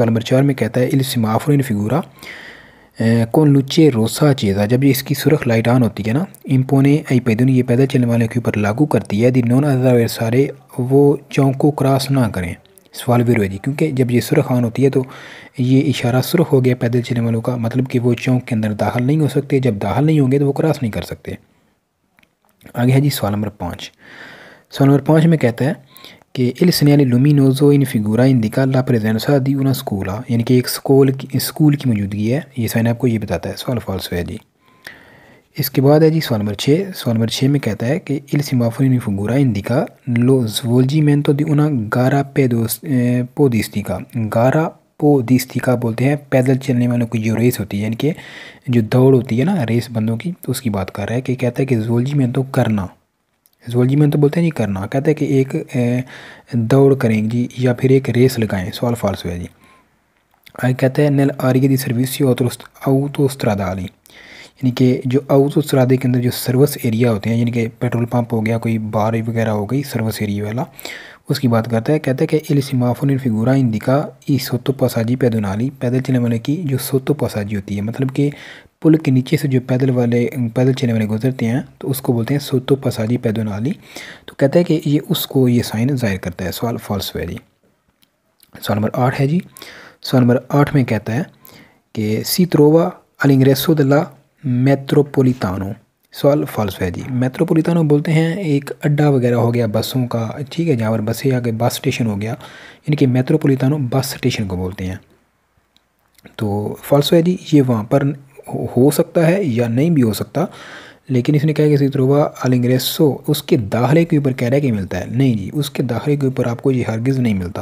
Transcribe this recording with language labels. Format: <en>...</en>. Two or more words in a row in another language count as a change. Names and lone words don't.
<hi>सवाल नंबर 4 में कहता है</hi> <it>il semaforo in figura, con luce rossa accesa,</it> <hi>जब ये इसकी सुरख लाइट ऑन होती है ना,</hi> <it>impone ai pedoni</it> <hi>ये पैदल चलने वाले के ऊपर लागू करती है,</hi> <it>di non andare</it> <hi>सारे वो चौक को क्रॉस ना करें। सवाल विरो है जी, क्योंकि जब ये सुरख ऑन होती है तो ये इशारा सुरख हो गया पैदल चलने वालों का, मतलब कि वो चौक के अंदर दाखिल नहीं हो सकते, जब दाखिल नहीं होंगे तो वो क्रॉस नहीं कर सकते। आगे है जी सवाल नंबर 5। सवाल नंबर 5 में कहता है कि</hi> <it>il segnale luminoso in figura indica la presenza di una scuola,</it> <hi>यानी कि एक स्कूल की मौजूदगी है, ये साइन आपको ये बताता है। सवाल फॉल्स है जी। इसके बाद है जी सवाल नंबर 6। सवाल नंबर 6 में कहता है कि</hi> <it>il semaforo in figura indica lo svolgimento di una gara podistica। gara podistica</it> <hi>बोलते हैं पैदल चलने वालों की जो रेस होती है, यानी कि जो दौड़ होती है ना रेस बंदों की, तो उसकी बात कर रहा है कि कहता है कि svolgimento करना, svolgimento बोलते हैं जी करना, कहता है कि एक दौड़ करें जी या फिर एक रेस लगाएं। सवाल फाल्स है जी। आगे कहता है</hi> <it>nelle aree di servizio autostradali,</it> <hi>यानी कि जो autostrade के अंदर जो सर्विस एरिया होते हैं, यानी कि पेट्रोल पंप हो गया, कोई बार वगैरह हो गई सर्विस एरिया वाला, उसकी बात करता है। कहता है कि</hi> <it>il semaforo in figura indica i sottopassaggi pedonali,</it> <hi>पैदल चलने वाले की जो सोत्तोपासाजी होती है, मतलब कि पुल के नीचे से जो पैदल चलने वाले गुजरते हैं तो उसको बोलते हैं</hi> <it>sottopassaggi pedonali.</it> <hi>तो कहता है कि ये उसको ये साइन ज़ाहिर करता है। सवाल फॉल्स है जी। सवाल नंबर 8 है जी। सवाल नंबर 8 में कहता है कि</hi> <it>si trova all'ingresso della metropolitano.</it> <hi>सवाल फॉल्स है जी। मेट्रोपोलिटानो बोलते हैं एक अड्डा वगैरह हो गया बसों का, ठीक है, जहाँ पर बसें आ गए, बस स्टेशन हो गया, यानी कि मेट्रोपोलिटानो बस स्टेशन को बोलते हैं। तो फॉल्स है जी, ये वहाँ पर हो सकता है या नहीं भी हो सकता, लेकिन इसने कहा कि</hi> <it>si trova all'ingresso</it> <hi>उसके दाखिले के ऊपर कह रहा है कि मिलता है, नहीं जी, उसके दाखिले के ऊपर आपको ये हरगिज़ नहीं मिलता।</hi>